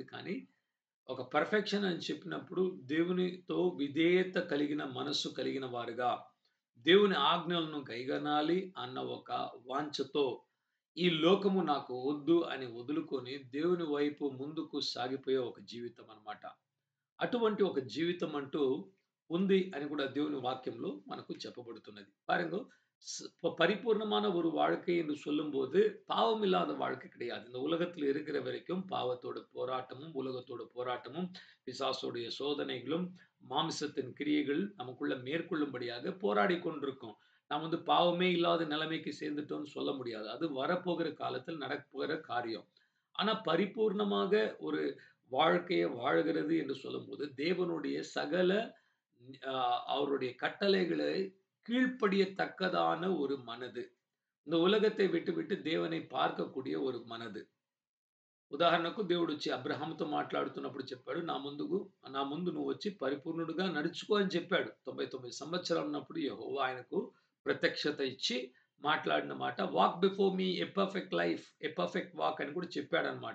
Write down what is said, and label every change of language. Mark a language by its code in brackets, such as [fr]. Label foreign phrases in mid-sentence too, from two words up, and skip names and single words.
[te] కానీ ఒక పర్ఫెక్షన్ అని చెప్పినప్పుడు దేవునితో విధేయత కలిగిన మనస్సు కలిగిన వారుగా, దేవుని ఆజ్ఞలను గైగనాలి అన్న ఒక వాంఛతో ఈ లోకము నాకు వద్దు అని వదులుకొని దేవుని వైపు ముందుకు సాగిపోయే ఒక జీవితం అన్నమాట. అటువంటి ఒక జీవితం అంటూ ఉంది అని కూడా దేవుని వాక్యంలో మనకు చెప్పబడుతున్నది. [ta] பாருங்க, பரிபூர்ணமான ஒரு வாழ்க்கை என்று சொல்லும்போது, பாவம் இல்லாத வாழ்க்கை கிடையாது. இந்த உலகத்தில் இருக்கிற வரைக்கும் பாவத்தோட போராட்டமும், உலகத்தோட போராட்டமும், பிசாசுடைய சோதனைகளும், மாமிசத்தின் கிரியைகள் நமக்குள்ள மேற்கொள்ளும்படியாக போராடிக் கொண்டிருக்கோம். நாம் வந்து பாவமே இல்லாத நிலைமைக்கு சேர்ந்துட்டோம்னு சொல்ல முடியாது. அது வரப்போகிற காலத்தில் நடக்கப்போகிற காரியம். ஆனா பரிபூர்ணமாக ஒரு வாழ்க்கைய வாழுகிறது என்று சொல்லும்போது, தேவனுடைய சகல அவருடைய கட்டளைகளை கீழ்ப்படியத்தக்கதான ஒரு மனது. இந்த உலகத்தை விட்டுவிட்டு தேவனை பார்க்கக்கூடிய ஒரு మనது. [te] ఉదాహరణకు దేవుడొచ్చి అబ్రహాముతో మాట్లాడుతున్నప్పుడు చెప్పాడు, నా ముందు నువ్వొచ్చి పరిపూర్ణుడుగా నడుచుకో అని చెప్పాడు. 99 సంవత్సరాలు ఉన్నప్పుడు యెహోవా ఆయనకు ప్రత్యక్షత ఇచ్చి మాట్లాడిన మాట, [en] walk before me a perfect life, a perfect walk [te] అని కూడా చెప్పాడన్నమాట.